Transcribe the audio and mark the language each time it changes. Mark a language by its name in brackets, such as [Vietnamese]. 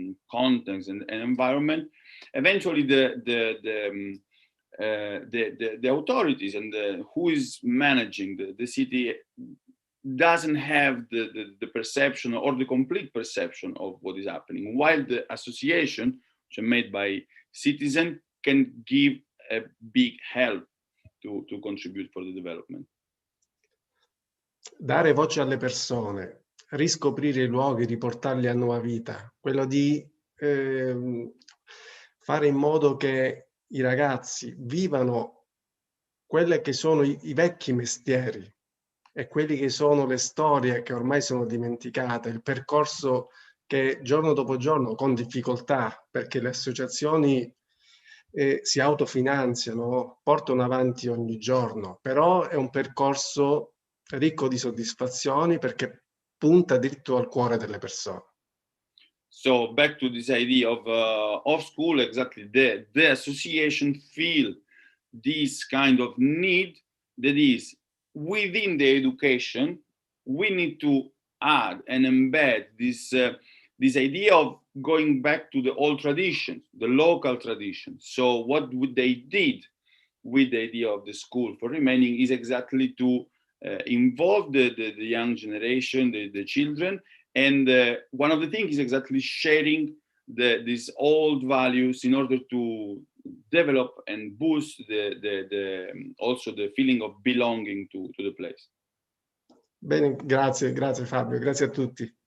[English] context and environment, eventually the authorities and who is managing the city doesn't have the perception or the complete perception of what is happening, while the association, which are made by citizens, can give a big help to contribute for the development. [Italian] Dare voce alle persone, riscoprire i luoghi, riportarli a nuova vita, quello di fare in modo che i ragazzi vivano quelle che sono i vecchi mestieri e quelli che sono le storie che ormai sono dimenticate, il percorso che giorno dopo giorno, con difficoltà, perché le associazioni si autofinanziano, portano avanti ogni giorno, però è un percorso ricco di soddisfazioni perché punta addirittura al cuore delle persone. [English] So back to this idea of school, exactly the association feel this kind of need that is within the education. We need to add and embed this idea of going back to the old traditions, the local traditions. So what they did with the idea of the school for remaining is exactly to involve the young generation, the children. And one of the things is exactly sharing these old values in order to develop and boost also the feeling of belonging to the place. [Italian] Bene, grazie Fabio, grazie a tutti.